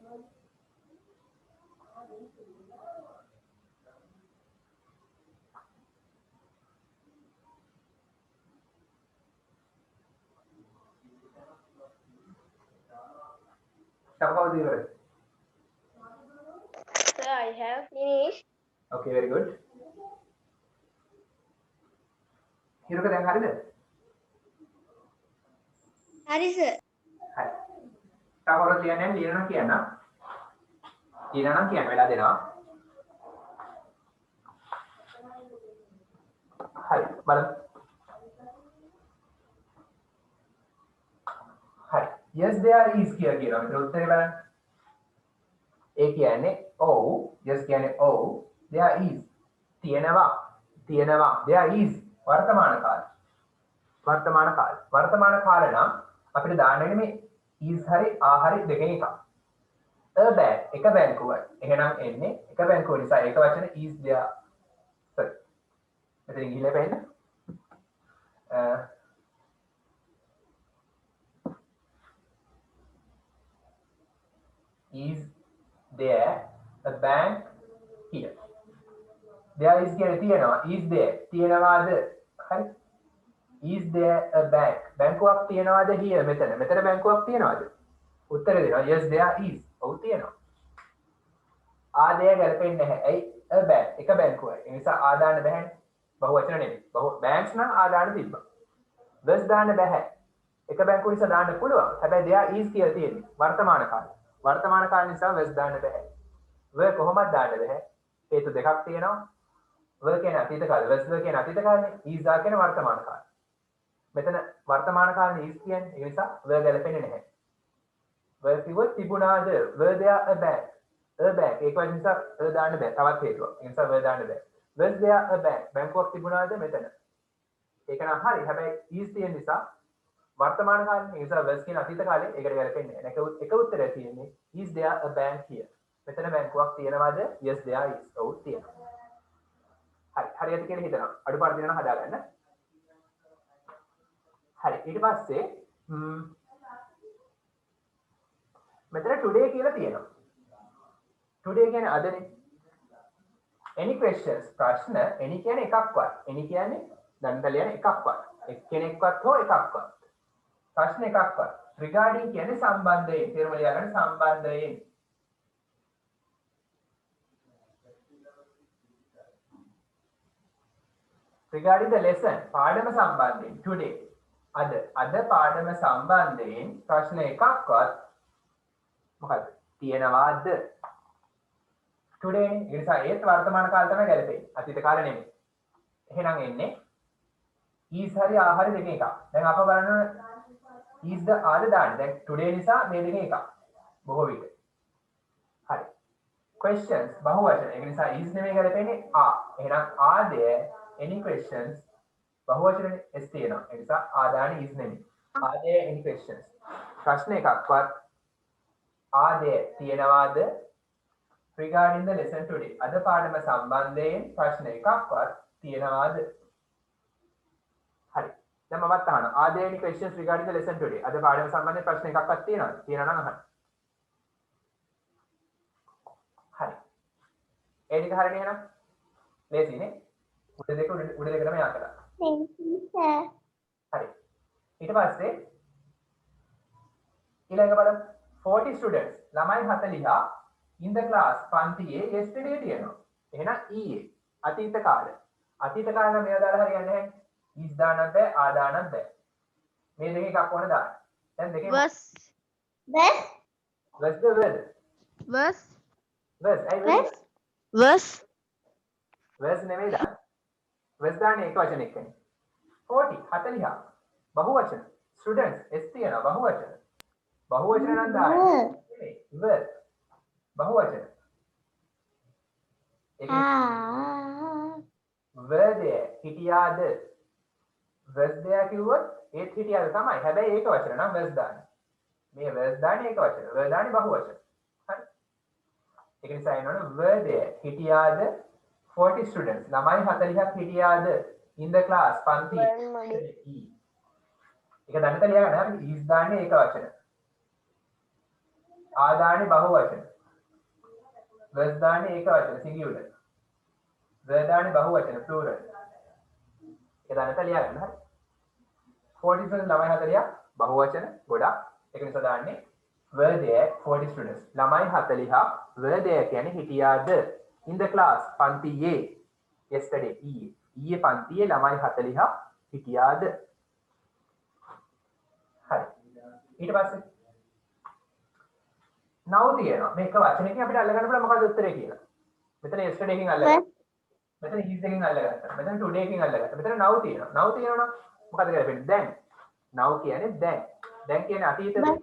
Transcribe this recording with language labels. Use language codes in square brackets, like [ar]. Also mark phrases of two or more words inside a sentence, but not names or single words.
[si] Tapos ඉවරයි. [en] Sir, I have finished. Okay, very good. [si] හිරුක දැන් හරිද? හරි sir. හරි. තවර කියන්නේ ලියනවා කියන්න. ලියනවා කියන්න වෙලා දෙනවා. හරි. බලමු. හරි. [en] Yes there is [si] කියනවා. මෙතන උත්තරේ බලන්න. ඒ කියන්නේ ඔව්. Yes කියන්නේ ඔව්. [en] There is [si] තියෙනවා [en] there is [si] වර්තමාන කාල නම් අපිට දාන්න මේ is හරි are හරි දෙකෙන් එකක් [en] a bank [si] එක බැංකුවයි එහෙනම් එන්නේ එක බැංකුව නිසා ඒක වචන [en] is there sorry [si] මෙතන ගිහිල්ලා බලන්න [en] is there a bank here there is [si] කියන්නේ තියෙනවා [en] is there [si] තියෙනවාද හරි [en] is there a bank [si] බැංකුවක් තියෙනවාද [en] here [si] මෙතන බැංකුවක් තියෙනවාද උත්තර දෙනවා [en] yes there is [si] ඔව් තියෙනවා [en] are there [si] ගැලපෙන්නේ නැහැ ඇයි [en] a bank [si] එක බැංකුවයි. ඒ නිසා ආ දාන්න බැහැනේ. බහුවචන නෙමෙයි. banks නම් ආ දාන්න තිබ්බා. was දාන්න බැහැ. එක බැංකුව නිසා දාන්න පුළුවන්. හැබැයි [en] there is [si] කියලා තියෙන්නේ. වර්තමාන කාලේ. වර්තමාන කාලේ නිසා was දාන්න බැහැ. were කොහොමද දාන්න බැහැ? හේතු දෙකක් තියෙනවා. were කියන්නේ අතීත කාලේ. was කියන්නේ අතීත කාලේ. is කියන්නේ වර්තමාන කාලේ. මෙතන වර්තමාන කාලේ is කියන්නේ. ඒ නිසා were ගැලපෙන්නේ නැහැ. were කිව්වොත් තිබුණාද? [en] were there a bank? a bank [si] ඒක වගේ නිසා දාන්න බෑ. තවත් හේතුවක්. ඒ නිසා were දාන්න බෑ. [en] was there a bank? [si] බැංකුවක් තිබුණාද මෙතන? ඒක නම් හරි. හැබැයි is තියෙන නිසා වර්තමාන කාලේ. ඒ නිසා was කියන අතීත කාලේ ඒකට ගැලපෙන්නේ නැහැ. එක උත්තරය තියෙන්නේ [en] is there a bank here? [si] මෙතන බැංකුවක් තියෙනවද? [en] yes there is. [si] ඔව් තියෙනවා. හරි. හරියට කියලා හිතනවා. අඩුපාඩු දෙනවා හදාගන්න. හරි. ඊට පස්සේ මෙතන today කියලා තියෙනවා. today කියන්නේ අදනේ. [en] any questions [si] ප්‍රශ්න any කියන්නේ එකක්වත්. any කියන්නේ දන්තලියන එකක්වත්. එක්කෙනෙක්වත් හෝ එකක්වත්. ප්‍රශ්න එකක්වත්. regarding කියන්නේ සම්බන්ධයෙන්. තේරුම ලියා ගන්න සම්බන්ධයෙන්. [en] regarding the lesson [si] පාඩම සම්බන්ධයෙන් today අද පාඩම සම්බන්ධයෙන් ප්‍රශ්න එකක්වත් මොකක්ද තියෙනවාද today ඒ නිසා ඒත් වර්තමාන කාලය තමයි ගැලපෙන්නේ අතීත කාලය නෙමෙයි එහෙනම් එන්නේ is හරි are හරි දෙකේ එකක් දැන් අප බලන්න [en] is the are [si] දාන්න දැන් today නිසා මේ දෙකේ එකක් බොහෝ විට හරි questions බහුවචන ඒක නිසා is නෙමෙයි ගැලපෙන්නේ are එහෙනම් [en] are there any questions [si] බහුවචනේ s තියෙනවා ඒ නිසා ආදාන is නෙමෙයි [en] are there any questions [si] ප්‍රශ්න එකක්වත් [en] are there [si] තියෙනවාද [en] regarding the lesson today [si] අද පාඩම සම්බන්ධයෙන් ප්‍රශ්න එකක්වත් තියෙනවාද හරි දැන් මමත් අහනවා [en] are there any questions regarding the lesson today [si] අද පාඩම සම්බන්ධයෙන් ප්‍රශ්න එකක්වත් තියෙනවද තියෙනවා නම් අහන්න හරි ඒ ටික හරිනේ එහෙනම් ලේසිනේ උඩ දෙකටම යා කරා හරි ඊට පස්සේ ඊළඟ බලන්න 40 students ළමයි 40 [en] in the class [si] පන්තියේ yesterday තියෙනවා එහෙනම් ඊයේ අතීත කාලය මේව දාලා හරියන්නේ නැහැ is දාන්නත් බෑ ආ දාන්නත් බෑ මේ දෙකේ එකක් ඕන දාන්න දැන් දෙකේ [en] was the word was [si] නෙමෙයි දාන්න was දාන්නේ එක වචන එක්කනේ 40 බහුවචන students s තියෙනවා බහුවචන නම් දාන්නේ were බහුවචන [en] were there [si] හිටියාද [en] was there [si] කිව්වොත් ඒත් හිටියාද තමයි හැබැයි ඒක වචන නම් was දාන්නේ මේ was දාන්නේ ඒක වචන were දාන්නේ බහුවචන හරි ඒක නිසා එනවනේ [en] were there [si] හිටියාද 40 students ළමයි 40ක් හිටියාද [en] in the class [si] පන්තියේ ඒක දැනට ලියා ගන්න හරි is දාන්නේ ඒක වචන ආ දාන්නේ බහුවචන was දාන්නේ ඒක වචන singular were දාන්නේ බහුවචන plural ඒක දැනට ලියා ගන්න හරි 40 students ළමයි 40ක් බහුවචන ගොඩක් ඒක නිසා දාන්නේ [en] were there 40 students [si] ළමයි 40ක් [en] were there [si] කියන්නේ හිටියාද [en] in the class [si] පන්තියේ yesterday ඊයේ පන්තියේ ළමයි 40ක් හිටියාද හරි ඊට පස්සේ now තියෙනවා මේක වචනයකින් අපිට අල්ල ගන්න පුළුවන් මොකක්ද උත්තරේ කියලා මෙතන yesterday එකකින් අල්ලගත්තා මෙතන is එකකින් අල්ලගත්තා මෙතන today එකකින් අල්ලගත්තා මෙතන now තියෙනවා නම් මොකද කරන්නේ දැන් now කියන්නේ දැන් කියන්නේ අතීත